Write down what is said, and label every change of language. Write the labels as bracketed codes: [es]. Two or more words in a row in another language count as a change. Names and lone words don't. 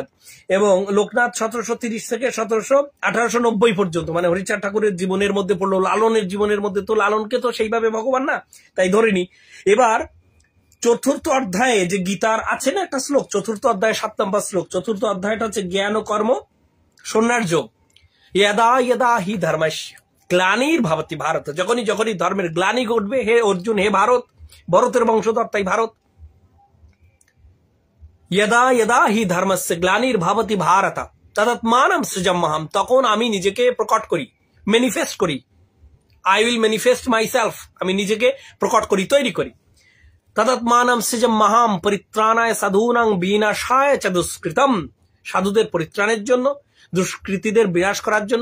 [bn] এবং লোকনাথ 1730 থেকে 1890 পর্যন্ত, মানে হরিচাঁদ ঠাকুরের জীবনের মধ্যে পড়লো। লালনের জীবনের মধ্যে তো, লালনকে তো সেইভাবে ভগবান না, তাই ধরিনি। এবার 4th অধ্যায়ে যে গীতার আছে না একটা শ্লোক, 4th অধ্যায়ে 7 নম্বর শ্লোক। 4th অধ্যায়টা হচ্ছে জ্ঞান ও কর্ম সন্ন্যাস যোগ। [sa] यदा यदा हि धर्मस्य গ্লানির্ভবতি ভারত, [bn] যখনই ধর্মের গ্লানি ঘটবে, হে অর্জুন, হে ভারত, ভরতের বংশধর তাই ভারত। [sa] यदा यदा हि धर्मस्य গ্লানির্ভবতি ভারত তদাত্মানম সৃজম্যহম, [bn] তখন আমি নিজেকে প্রকট করি, ম্যানিফেস্ট করি। [en] I will manifest my self, [bn] আমি নিজেকে প্রকট করি, তৈরি করি। [sa] তদাত্মানম সৃজম্যহম পরিত্রাণায় সাধূনাং বিনাশায় চ দুষ্কৃতম, [bn] সাধুদের পরিত্রাণের জন্য, দুষ্কৃতীদের বিনাশ করার জন্য।